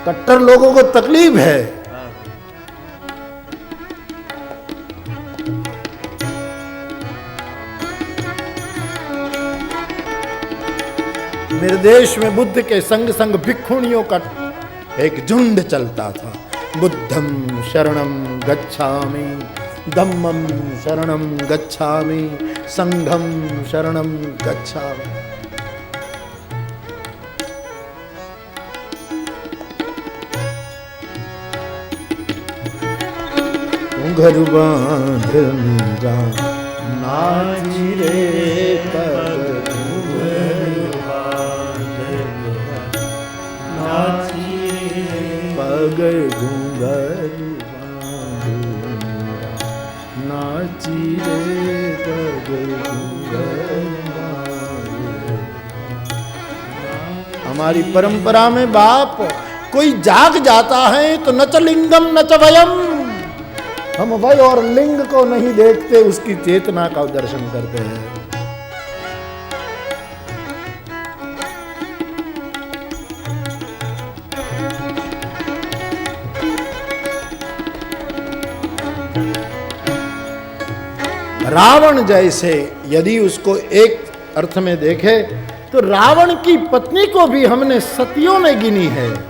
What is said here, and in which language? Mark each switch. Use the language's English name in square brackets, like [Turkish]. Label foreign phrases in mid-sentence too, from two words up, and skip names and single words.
[Hindi] कट्टर लोगों को तकलीफ है। मेरे देश में बुद्ध के संग संग भिक्षुणियों का एक झुंड चलता था। [Pali] बुद्धं शरणं गच्छामि, धम्मं शरणं गच्छामि, संघं शरणं गच्छामि। [Hindi] घर बांध मीरा नाची रे पग, पग घुंघर नाची रे पग घुंघर। हमारी परंपरा में बाप कोई जाग जाता है तो [Sanskrit] न च लिंगम न च वयम, [Hindi] हम वय और लिंग को नहीं देखते, उसकी चेतना का दर्शन करते हैं। रावण जैसे यदि उसको एक अर्थ में देखे तो रावण की पत्नी को भी हमने सतियों में गिनी है।